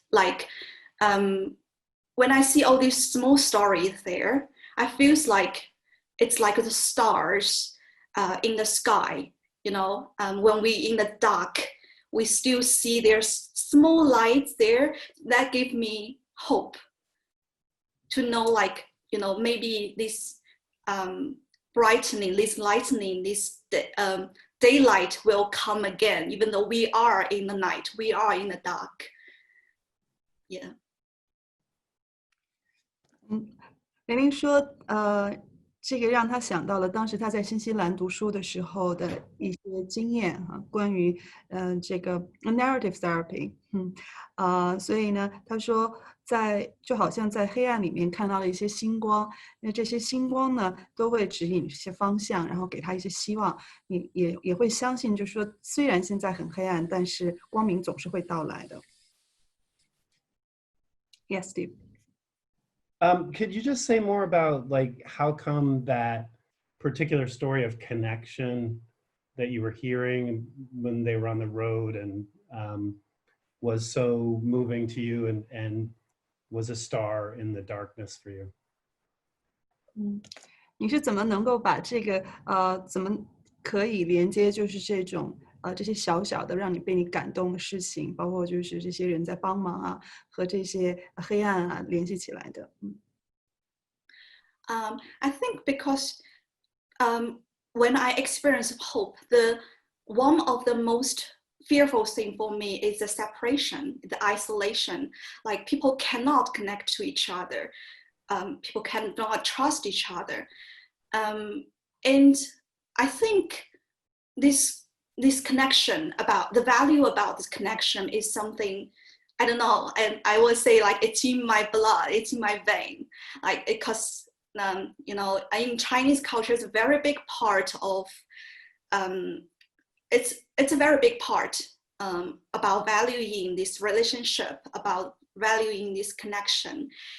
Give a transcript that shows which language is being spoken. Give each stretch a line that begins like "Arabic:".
English: Like when I see all these small stories there, I feel like it's like the stars in the sky, you know, when we in the dark, we still see there's small lights there that give me hope to know, like, you know, maybe this brightening, this lightening, this daylight will come again, even though we are in the night, we are in the dark. Yeah.
Chinese: 玲玲说，这个让他想到了当时他在新西兰读书的时候的一些经验哈，关于这个 narrative therapy，所以呢，他说就好像在黑暗里面看到了一些星光，那这些星光呢都会指引一些方向，然后给他一些希望，也会相信，就是说虽然现在很黑暗，但是光明总是会到来的。
English: Yes, Steve. Could you just say more about, like, how come that particular story of connection that you were hearing when they were on the road and was so moving to you and was a star in the darkness for you?
Chinese: 你是怎么能够把这个怎么可以连接，就是这种这些小小的让你被你感动的事情，包括就是这些人在帮忙啊，和这些黑暗啊联系起来的。
English: I think because when I experience hope, one of the most fearful thing for me is the separation, the isolation. Like people cannot connect to each other. people cannot trust each other. And I think this connection, about the value about this connection, is something, I don't know, and I would say like it's in my blood, it's in my vein, like because you know, in Chinese culture, it's a very big part of it's a very big part about valuing this relationship, about valuing this connection.